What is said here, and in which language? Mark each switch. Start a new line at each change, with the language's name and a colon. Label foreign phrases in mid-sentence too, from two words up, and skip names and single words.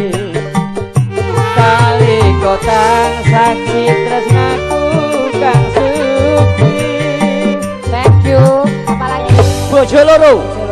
Javanese: kali kotang saksi tresnaku kang suci
English: thank you apalagi
Javanese: bojo loro